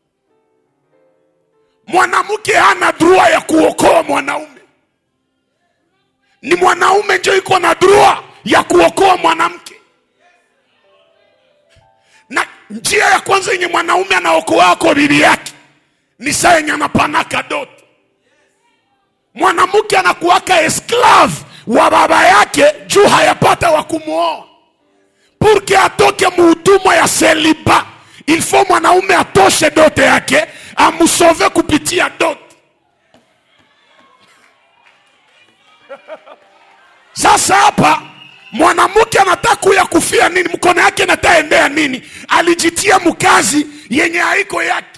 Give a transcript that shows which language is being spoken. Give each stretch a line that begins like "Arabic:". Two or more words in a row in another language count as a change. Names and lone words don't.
Swahili: Mwanamke hana droit ya kuokoa mwanaume, ni mwanaume ndio iko na droit ya kuokoa mwanamke. Na njia ya kwanza yenye mwanaume anaokoa kwa bibi yake ni saa yenye anapanaka doto. Mwanamke anakuwaka esclave wa baba yake juu hayapata wa kumuoa.
French: Pour que
Swahili: atoke muutumwa ya celibat,
French: il faut
Swahili: mwanaume atoshe dote yake, amusove kupitia dote. Sasa hapa mwanamke anataka kuya kufia nini? Mkono yake nataendea nini? Alijitia mkazi yenye haiko yake.